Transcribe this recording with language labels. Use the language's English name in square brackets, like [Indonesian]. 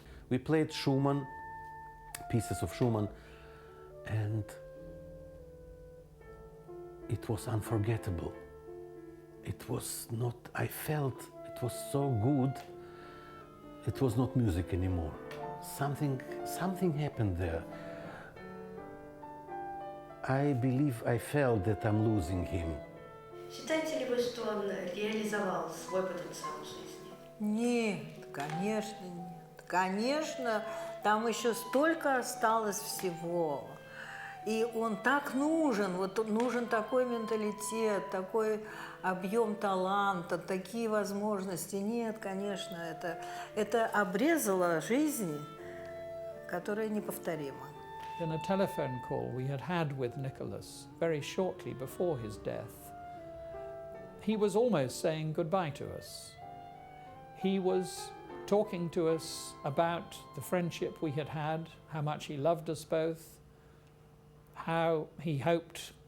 [English] We played Schumann, pieces of Schumann, and it was unforgettable. It was not, I felt it was so good, it was not music anymore. Something happened there. I believe I felt that I'm losing him. [Russian] Считаете ли вы, что он реализовал свой потенциал в жизни? Нет, конечно нет. Конечно, там еще столько осталось всего. И он так нужен, вот нужен такой менталитет, такой объем таланта, такие возможности. Нет, конечно, это обрезало жизнь, которая неповторима. [English] In a telephone call we had with Nicolas very shortly before his death, he was almost saying goodbye to us. He was talking to us about the friendship we had had, how much he loved us both, how he hoped